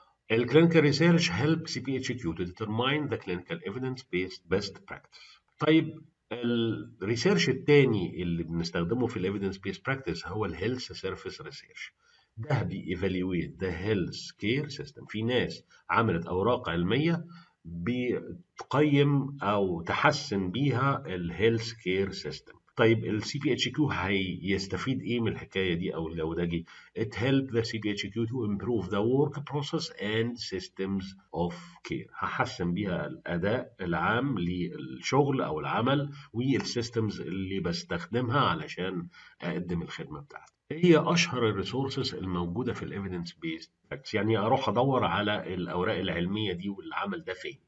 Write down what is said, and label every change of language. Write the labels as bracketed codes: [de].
[en] الكلينيكال research help CPHQ to determine the clinical evidence based best practice. [ar] طيب الريسيرش التاني اللي بنستخدمه في الايفيدنس بيس براكتس هو الهيلث سيرفيس ريسيرش. ده بييفالويت ذا هيلث كير سيستم. في ناس عملت اوراق علميه بتقيم او تحسن بيها الهيلث كير سيستم. طيب السي بي اتش كيو هيستفيد ايه من الحكايه دي او الجودجي؟ [en] It help the CPHQ to improve the work process and systems of care. [ar] هحسن بيها الأداء العام للشغل أو العمل والسيستمز اللي بستخدمها علشان أقدم الخدمة بتاعتي. هي أشهر الريسورسز الموجودة في الإيفيدنس بيست براكتس، يعني أروح أدور على الأوراق العلمية دي والعمل ده فين.